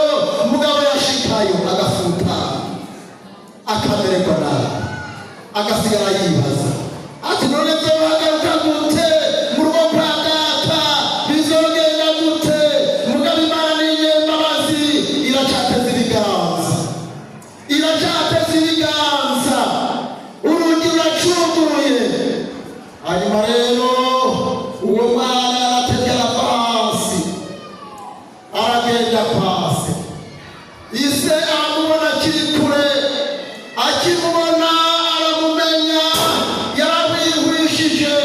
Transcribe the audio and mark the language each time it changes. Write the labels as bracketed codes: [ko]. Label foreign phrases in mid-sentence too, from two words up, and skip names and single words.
[rn] Umugabo yashikayo agafuta, akamererwa nabi, agasigara yibaza ati none nzobagaruka gute mu rugo kwa data, bizogenda gute? Mugabo Imana ni inyembabazi, iracateza ibiganza, iracateza ibiganza, urugi ruracuguruye. Hanyuma rero uwo mwana aratevye arava hasi, aragenda kwa se. Ise aramubona akiri kure, akimubona aramumenya, yaramwihurishije.